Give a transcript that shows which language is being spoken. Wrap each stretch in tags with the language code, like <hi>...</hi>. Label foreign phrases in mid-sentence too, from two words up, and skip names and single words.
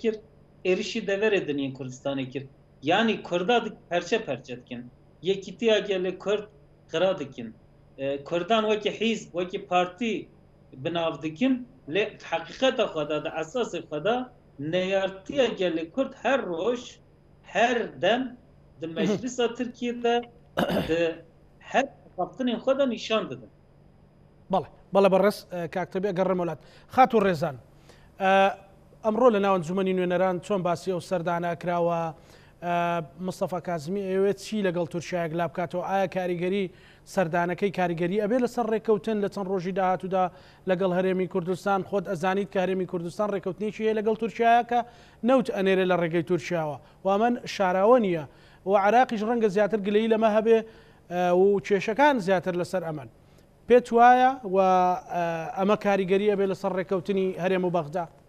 <ku>kir êrişî deverê diniyên Kurdistanê kir yani Kurda perçe perçe dikin yekîtiya gelê Kurd qira dikin Kurdan wekî hîzb wekî partî binav dikin lê heqîqeta xwe de di esasê xwe de neyartiya gelê Kurd her roj her dem di meclisa Tirkiyeyê di her xaftinên xwe de nîşan didin.</ku> <ckb>بەڵێ بەڕێز کاکتەبێ گەڕێمە وڵات خات و ڕێزان ئەمڕۆ لە ناو ئەنجومەنی نوێنەران چۆن باسی ئەو سەردانە کراوە مستەفا کازمی ئەوێت چی لەگەڵ تورکیایەک لا بکاتەوە ئایا کاریگەری سەردانەکەی کاریگەری ئەبێ لەسەر ڕێکەوتن لە چەند ڕۆژی داهاتوودا لەگەڵ هەرێمی کوردستان خۆت ئەزانیت کە هەرێمی کوردستان ڕێکەوتنێکی هەیە لەگەڵ تورکیایەکە نەوت ئەنێرە لە ڕێگەی تورکیاوە وامن شاراوە نییە و عراقیش ڕەنگە زیاتر گلەیی لەمە هەبێ و کێشەکان زیاتر لەسەر ئەمەن پێت وایە و ئەمە کاریگەری ئەبێ لەسەر ڕێکەوتنی هەرێم و بەغدا</ckb>